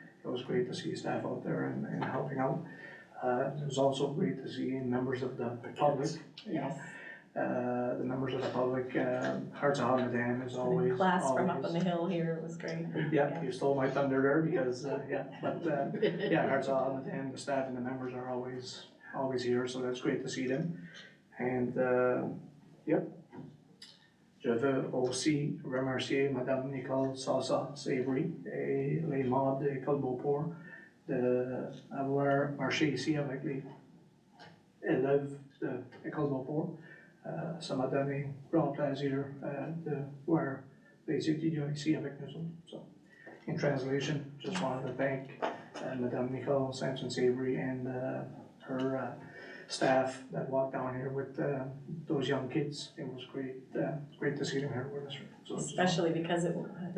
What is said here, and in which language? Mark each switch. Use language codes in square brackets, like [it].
[en] It was great to see staff out there and helping out. It was also great to see members of the public, the members of the public, Hearts of Hogmanay is always. Class from up on the hill here, it was great. Yeah, you stole my thunder there because, Hearts of Hogmanay, the staff and the members are always here, so that's great to see them. [fr] And, je veux aussi remercier Madame Nicole Savory et les membres de l'École Beauport d'avoir marché ici avec les élèves de l'École Beauport. Ça m'a donné grand plaisir de voir les étudiants ici avec nous autres. [en] So, in translation, just wanted to thank Madame Nicole Sampson Savory and her staff that walked down here with, those young kids. It was great to see them here with us. So it's- Especially because it was.